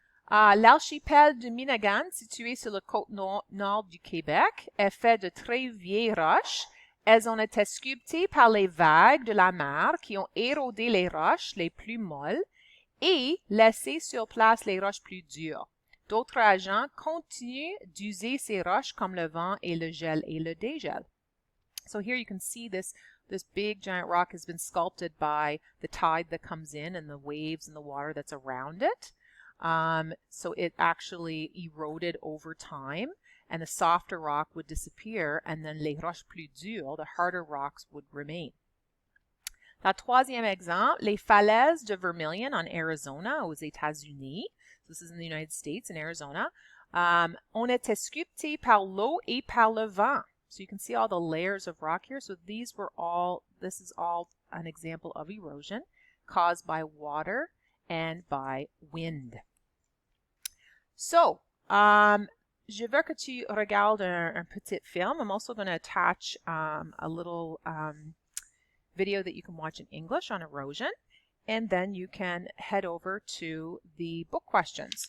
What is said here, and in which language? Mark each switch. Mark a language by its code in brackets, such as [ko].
[fr] L'archipel de Minagan, situé sur la côte nord du Québec, est fait de très vieilles roches. Elles ont été sculptées par les vagues de la mer qui ont érodé les roches les plus molles et laissé sur place les roches plus dures. D'autres agents continuent d'user ces roches comme le vent et le gel et le dégel. [en] So here you can see this big giant rock has been sculpted by the tide that comes in and the waves and the water that's around it. So it actually eroded over time, and the softer rock would disappear, and then [fr] les roches plus dures, [en] the harder rocks, would remain. [fr] La troisième exemple, les falaises de Vermilion en Arizona, aux États-Unis. [en] So this is in the United States, in Arizona. [fr] Ont été sculptées par l'eau et par le vent. [en] So you can see all the layers of rock here. So this is all an example of erosion caused by water and by wind. So, [fr] je veux que tu regardes un petit film. [en] I'm also going to attach a little video that you can watch in English on erosion. And then you can head over to the book questions.